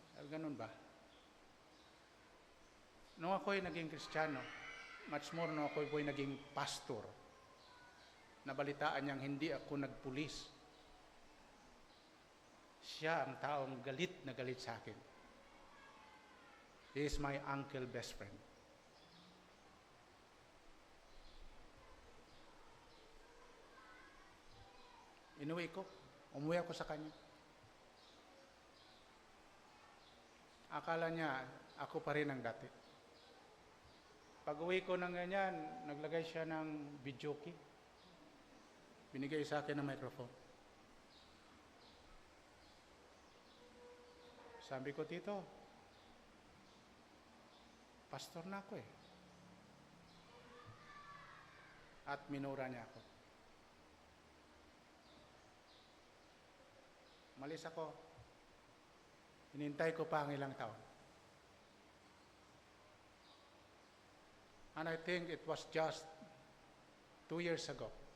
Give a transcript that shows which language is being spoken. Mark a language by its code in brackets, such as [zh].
[tl] Ganun ba? Nung ako'y naging Kristiyano, [en] much more [tl] nung ako'y naging pastor, nabalitaan niyang hindi ako nagpulis. Siya ang taong galit na galit sa akin. [en] He is my uncle best friend. [tl] Inuwi ko. Umuwi ako sa kanya. Akala niya, ako pa rin ang dati. Pag-uwi ko ng ganyan, naglagay siya ng videoke. Binigay sa akin ng microphone. Sabi ko, Tito, pastor na ako eh. at minura niya ako. Malis ako. Hinintay ko pa ang ilang taon. [en] And I think it was just 2 years ago.